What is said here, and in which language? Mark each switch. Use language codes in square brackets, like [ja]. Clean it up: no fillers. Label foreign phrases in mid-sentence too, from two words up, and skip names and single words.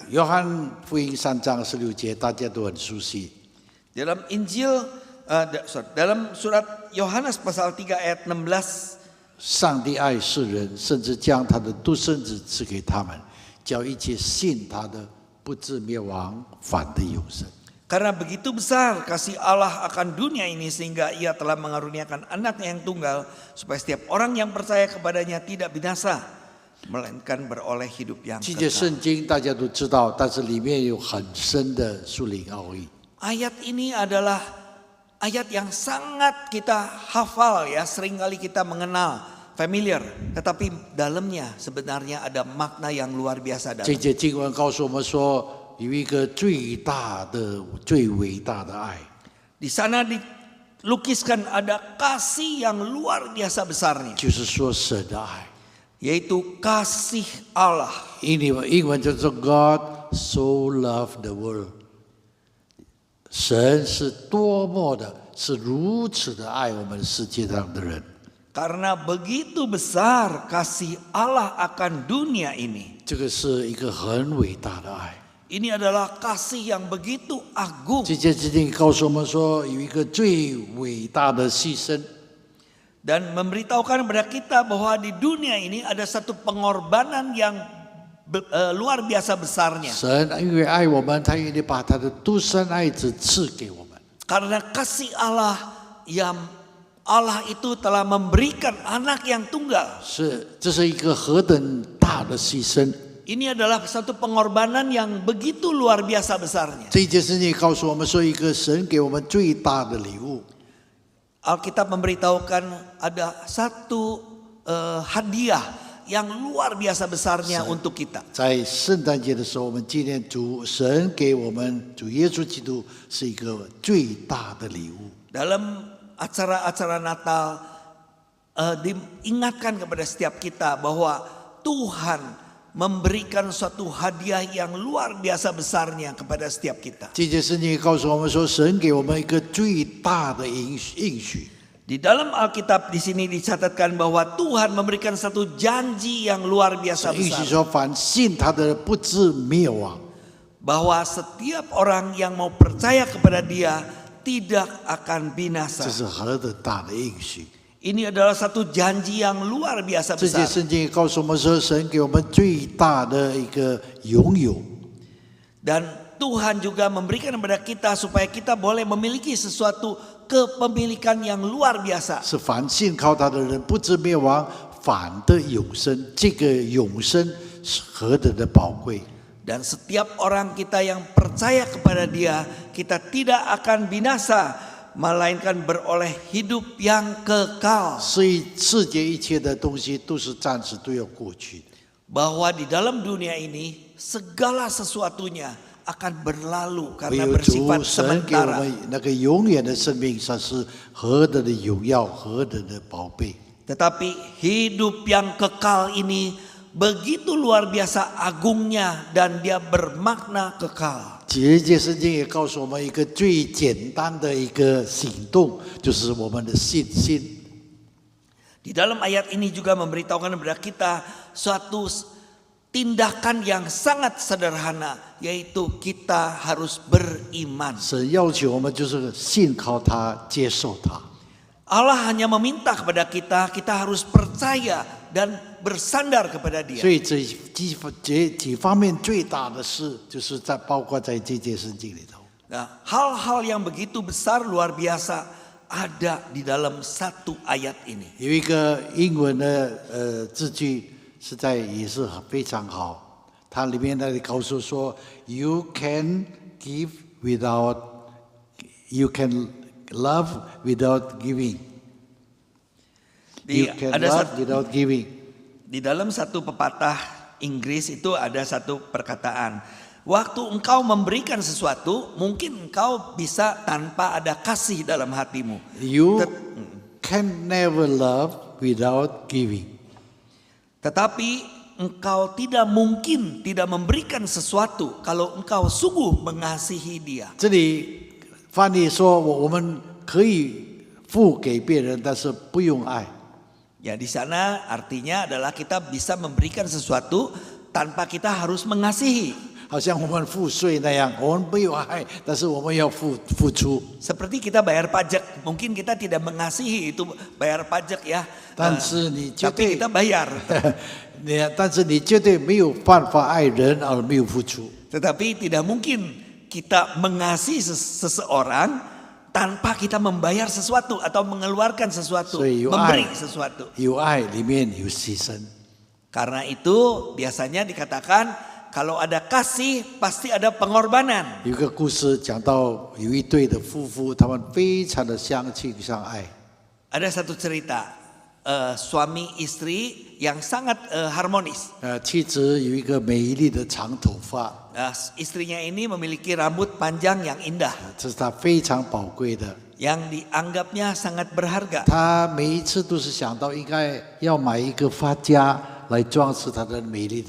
[zh] 约翰福音3章16节大家都很熟悉。 [id] Dalam dalam surat Yohanes pasal 3 ayat 16, [zh] 上帝爱世人，甚至将他的独生子赐给他们，叫一切信他的不至灭亡，反得永生。 [id] Karena begitu besar kasih Allah akan dunia ini sehingga ia telah mengaruniakan anaknya yang tunggal supaya setiap orang yang percaya kepadanya tidak binasa melainkan beroleh hidup yang [zh] 这节 [id] kekal. [zh] 圣经大家都知道，但是里面有很深的属灵奥义。 [id] Ayat ini adalah ayat yang sangat kita hafal ya, seringkali kita mengenal, familiar, tetapi dalamnya sebenarnya ada makna yang luar biasa [zh] 这 [id] dalam. [zh] 节经文告诉我们说，有一个最大的、最伟大的爱， [id] Di sana dilukiskan ada kasih yang luar biasa besarnya, [zh] 就是说神的爱。 [id] yaitu kasih Allah. [zh] 英文叫做 [en] God so loved the world。 [zh] 神是多么的，是如此的爱我们世界上的人。 [id] Karena begitu besar kasih Allah akan dunia ini. [zh] 这个是一个很伟大的爱。 [id] Ini adalah kasih yang begitu agung. [zh] 这件事情告诉我们说，有一个最伟大的牺牲。 [id] Dan memberitahukan kepada kita bahwa di dunia ini ada satu pengorbanan yang luar biasa besarnya. [zh] 神因为爱我们，他愿意把他的独生爱子赐给我们。 [id] Karena kasih Allah yang Allah itu telah memberikan anak yang tunggal. [zh] 这是一个何等大的牺牲！ [id] Ini adalah satu pengorbanan yang begitu luar biasa besarnya. [zh] 这件事情告诉我们说，一个神给我们最大的礼物。 [id] Alkitab memberitahukan ada satu hadiah yang luar biasa besarnya untuk kita. [zh] 在圣诞节的时候，我们纪念主神给我们主耶稣基督是一个最大的礼物。 [id] Dalam acara-acara Natal diingatkan kepada setiap kita bahwa Tuhan memberikan suatu hadiah yang luar biasa besarnya kepada setiap kita. [zh] 这件事情告诉我们说，神给我们一个最大的应许。 [id] Di dalam Alkitab di sini dicatatkan bahwa Tuhan memberikan satu janji yang luar biasa [zh] 应许 [id] besar. [zh] 说，凡信他的不至灭亡。 [id] Bahwa setiap orang yang mau percaya kepada Dia tidak akan binasa. [zh] 这是何等大的应许！ [id] Ini adalah satu janji yang luar biasa [zh] 这件 [id] besar. [zh] 圣经也告诉我们说，神给我们最大的一个拥有。 [id] Dan Tuhan juga memberikan kepada kita supaya kita boleh memiliki sesuatu kepemilikan yang luar biasa. [zh] 是凡信靠他的人不至灭亡，反得永生。这个永生是何等的宝贵！ [id] Dan setiap orang kita yang percaya kepada Dia, kita tidak akan binasa, melainkan beroleh hidup yang kekal. [zh] 所以世界一切的东西都是暂时都要过去的。 [id] Bahwa di dalam dunia ini segala sesuatunya akan berlalu [zh] 唯 [id] karena [zh] 有 [id] bersifat [zh] 主神给我 [id] sementara. [zh] 们那个永远的生命，它是何等的荣耀，何等的宝贝！ [id] Tetapi hidup yang kekal ini begitu luar biasa agungnya dan dia bermakna kekal. [zh] 这件圣经也告诉我们一个最简单的一个行动，就是我们的信心。 [id] Di dalam ayat ini juga memberitahukan kepada kita suatu tindakan yang sangat sederhana, yaitu kita harus beriman. [zh] 神要求我们就是信靠他，接受他。 [id] Allah hanya meminta kepada kita, kita harus percaya dan bersandar kepada Dia. [zh] 所以这几方面最大的事，就是包括在这件圣经里头。 [id] Nah, hal-hal yang begitu besar luar biasa ada di dalam satu ayat ini. [zh] 有一个英文的字句，实在也是非常好。它里面那里告诉说 [en] ，You can give without, you can love without giving. You can love without giving. [id] Di dalam satu pepatah Inggris itu ada satu perkataan. Waktu engkau memberikan sesuatu, mungkin engkau bisa tanpa ada kasih dalam hatimu. [en] You can never love without giving. [id] Tetapi engkau tidak mungkin tidak memberikan sesuatu kalau engkau sungguh mengasihi dia. [zh] 这里翻译说，我们可以付给别人，但是不用爱。 [id] Ya di sana artinya adalah kita bisa memberikan sesuatu tanpa kita harus mengasihi. [zh] 好像我们付税那样，我们没有爱，但是我们要付出。 [id] Seperti kita bayar pajak, mungkin kita tidak mengasihi itu bayar pajak ya. [zh] 但是你绝 [id] Tapi [zh] 对 [id] kita bayar. [zh] 但是你绝对没有办法爱人而没有付出。 [id] Tetapi tidak mungkin kita mengasihi seseorang tanpa kita membayar sesuatu atau mengeluarkan sesuatu, [zh] 所以有 [id] memberi [zh] 爱 [id] sesuatu. [zh] 有爱里面有牺牲。 [id] Karena itu biasanya dikatakan kalau ada kasih pasti ada pengorbanan. [zh] 有一个故事讲到有一对的夫妇，他们非常的相亲相爱。 [id] Ada satu cerita suami istri yang sangat harmonis. [zh] 妻子有一个美丽的长头发， [id] Istrinya ini memiliki rambut panjang yang indah, [zh] 这是她非常宝贵的。 [id] yang dianggapnya sangat berharga. [zh] 她每一次都是想到应该要买一个发夹来装饰她的美丽的